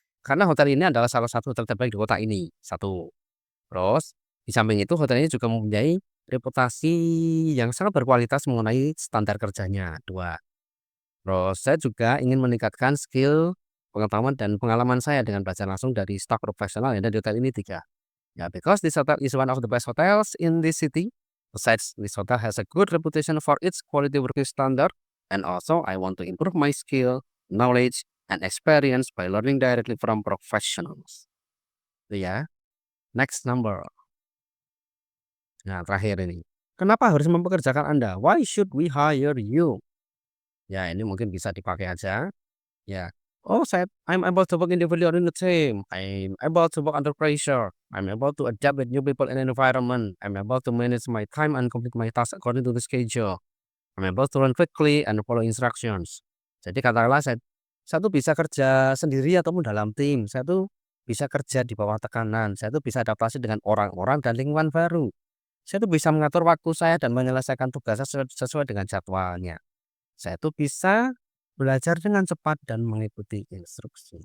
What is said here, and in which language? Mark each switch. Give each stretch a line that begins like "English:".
Indonesian: Karena hotel ini adalah salah satu hotel terbaik di kota ini. Satu. Terus, di samping itu hotel ini juga mempunyai reputasi yang sangat berkualitas mengenai standar kerjanya. Dua. Terus, saya juga ingin meningkatkan skill, pengetahuan, dan pengalaman saya dengan belajar langsung dari staf profesional yang ada di hotel ini. Tiga.
English: Ya, because this hotel is one of the best hotels in this city. Besides, this hotel has a good reputation for its quality working standard. And also, I want to improve my skill, knowledge, and experience by learning directly from professionals.
Indonesian: Itu ya.
English: Next number.
Indonesian: Nah, terakhir ini. Kenapa harus mempekerjakan Anda?
English: Why should we hire you?
Indonesian: Ya, ini mungkin bisa dipakai aja. Ya,
English: Oh, I'm able to work individually in a team. I'm able to work under pressure. I'm able to adapt with new people in an environment. I'm able to manage my time and complete my tasks according to the schedule. I'm able to learn quickly and follow instructions.
Indonesian: Jadi katakanlah saya tuh bisa kerja sendiri ataupun dalam tim. Saya tuh bisa kerja di bawah tekanan. Saya tuh bisa adaptasi dengan orang-orang dan lingkungan baru. Saya tuh bisa mengatur waktu saya dan menyelesaikan tugas sesuai dengan jadwalnya. Saya tuh bisa belajar dengan cepat dan mengikuti instruksi.